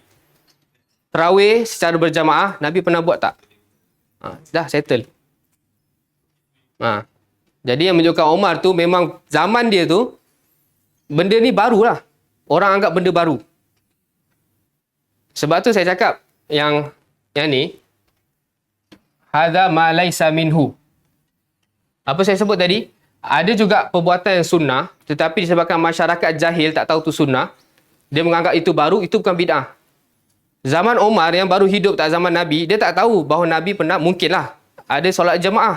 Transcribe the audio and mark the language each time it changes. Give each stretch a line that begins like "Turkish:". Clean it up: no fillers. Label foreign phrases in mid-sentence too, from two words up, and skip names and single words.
Malay: Tarawih secara berjamaah, Nabi pernah buat tak? Dah settle. Jadi yang menunjukkan Umar tu memang zaman dia tu benda ni barulah. Orang anggap benda baru. Sebab tu saya cakap yang ni
Arabic: هذا ما ليس منه.
Malay: Apa saya sebut tadi? Ada juga perbuatan yang sunnah, tetapi disebabkan masyarakat jahil tak tahu tu sunnah, dia menganggap itu baru, itu bukan bid'ah. Zaman Umar yang baru hidup tak zaman Nabi, dia tak tahu bahawa Nabi pernah, mungkinlah ada solat jemaah.